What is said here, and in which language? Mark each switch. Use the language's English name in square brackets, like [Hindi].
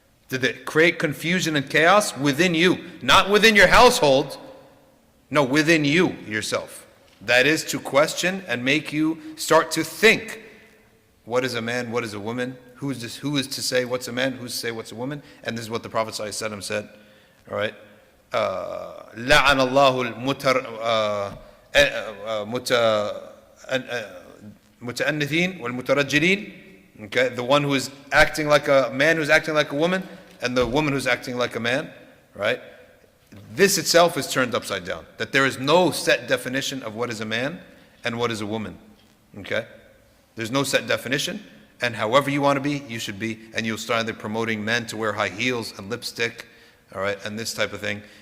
[English] Did it create confusion and chaos within you? Not within your household. No, within you, yourself. That is to question and make you start to think. What is a man? What is a woman? Who is to say what's a man? Who's to say what's a woman? And this is what the Prophet ﷺ said. All right. [Arabic] لعن الله المتأنثين والمترجلين. [English] Okay, the one who is acting like a man who's acting like a woman, and the woman who's acting like a man, right? this itself is turned upside down. That there is no set definition of what is a man and what is a woman. Okay? There's no set definition, and however you want to be, you should be, and you'll start promoting men to wear high heels and lipstick, all right, and this type of thing.